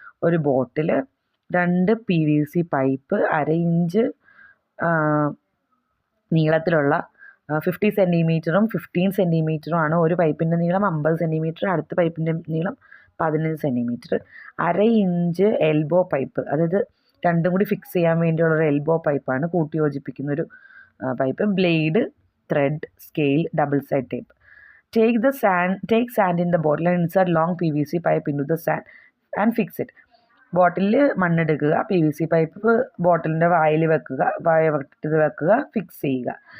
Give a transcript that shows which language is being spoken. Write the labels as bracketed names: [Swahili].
[Malayalam] ഒരു ബോട്ടിൽ, 2 PVC pipe, 1/2 inch നീളത്തിലുള്ള 50 സെൻറ്റിമീറ്ററും 15 സെൻറ്റിമീറ്ററും ആണ് ഒരു പൈപ്പിൻ്റെ നീളം. 50 സെൻറ്റിമീറ്റർ, അടുത്ത പൈപ്പിൻ്റെ നീളം 15 സെൻറ്റിമീറ്റർ. 1/2 ഇഞ്ച് എൽബോ പൈപ്പ്, അതായത് രണ്ടും കൂടി ഫിക്സ് ചെയ്യാൻ വേണ്ടിയുള്ളൊരു എൽബോ പൈപ്പാണ്, കൂട്ടി യോജിപ്പിക്കുന്നൊരു pipe. Blade, thread, scale, double side tape. [English] Take sand in the bottle and insert long PVC pipe into the sand and fix it. [Malayalam] ബോട്ടിലിൽ മണ്ണെടുക്കുക, PVC pipe ബോട്ടിലിൻ്റെ വായിൽ വെക്കുക, fix ചെയ്യുക.